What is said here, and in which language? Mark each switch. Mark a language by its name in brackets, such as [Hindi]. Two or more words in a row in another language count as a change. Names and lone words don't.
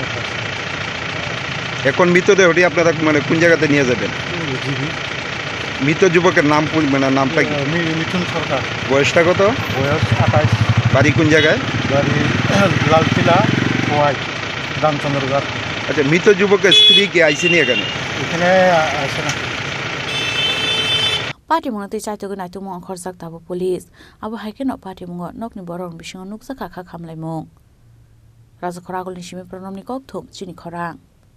[Bangla] এখন মৃতদেহটি আপনারা মানে কোন জায়গাতে নিয়ে যাবেন মৃত যুবকের নাম মানে নামটা কি মিথুন সরকার বয়সটা কত বয়স 28 বাড়ি কোন জায়গায় বাড়ি লালকিলা ওয়াই রামচন্দ্রগড় আচ্ছা মৃত যুবকের স্ত্রী কি আইসিনি এখানে আসে না [Kok Borok] Party Monate Chaito Naito Mong Khorsak Tabo Police Abu Haikeno Party Mongo Nokni Borong Bishing Nuksa Kaka Kamlai Mong Raza Koragol Nishimi Pronomni Kokthum Chini Korang